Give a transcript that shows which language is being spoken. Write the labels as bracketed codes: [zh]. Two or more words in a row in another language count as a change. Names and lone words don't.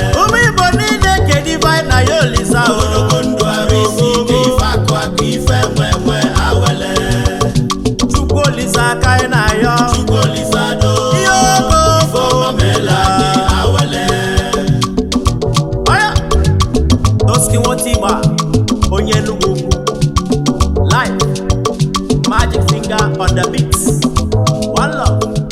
[ig] Ụmụ Igbo niile, kedu ife anyị na ya Olisa o? Ogologo ndụ arụ isi ike, ife akụ akụ, ife nwe nwe, awele. Chukwu Olisa ka anyị na-ayọ. Chukwu Olisa do. Ihe ogo Ife ọma meela anyị, awele. Oya. Toski Nwotigba, onye Enugu Ukwu. [en] Live. Magic finger on the beat. One love.